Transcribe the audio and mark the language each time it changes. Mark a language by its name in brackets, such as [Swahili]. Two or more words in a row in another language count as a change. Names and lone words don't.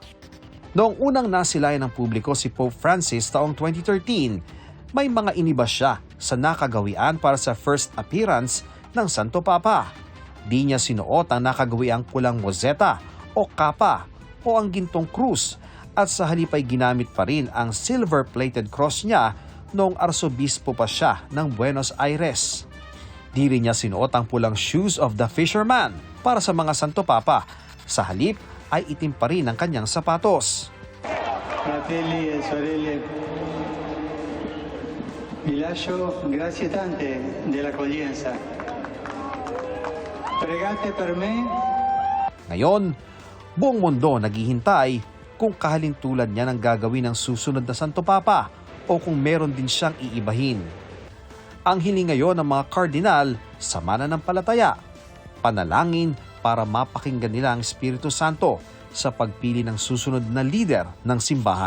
[Filipino] Noong unang nasilayan ng publiko si Pope Francis taong 2013, may mga iniba siya sa nakagawian para sa [English] first appearance [Filipino] ng Santo Papa. Di niya sinuot ang nakagawiang pulang mozeta o kapa o ang gintong krus at sa halip ay ginamit pa rin ang [English] silver-plated cross [Filipino] niya noong arsobispo pa siya ng Buenos Aires. Di rin niya sinuot ang pulang [English] shoes of the fisherman [Filipino] para sa mga Santo Papa. Sa halip ay itim pa rin ang kanyang sapatos. [Italian] Fratelli e sorelle, vi lascio grazie tante dell'accoglienza. Pregate per me. [Filipino] Ngayon, buong mundo naghihintay kung kahalintulad niya ng gagawin ng susunod na Santo Papa o kung meron din siyang iibahin. Ang hiling ngayon ng mga kardinal sa mananampalataya, panalangin para mapakinggan nila ang Espiritu Santo sa pagpili ng susunod na lider ng simbahan.